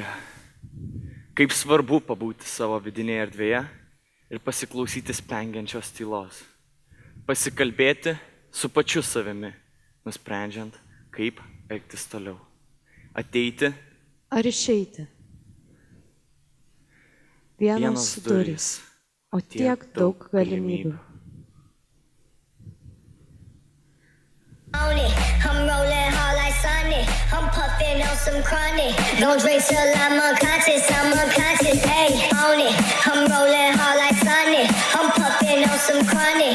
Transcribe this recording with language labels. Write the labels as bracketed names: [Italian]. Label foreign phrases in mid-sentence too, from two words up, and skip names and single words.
[Lithuanian] Kaip svarbu pabūti savo vidinėje erdvėje ir pasiklausyti spengiančios tylos. Pasikalbėti su pačiu savimi, nusprendžiant, kaip elgtis toliau. Ateiti ar išeiti. Vienos durys, o tiek daug galimybių. [English] I'm rolling hard like Sunday. I'm puffing on some chronic. Don't drink till I'm unconscious, ayy, on it. I'm rolling hard like Sunday. I'm puffing on some chronic.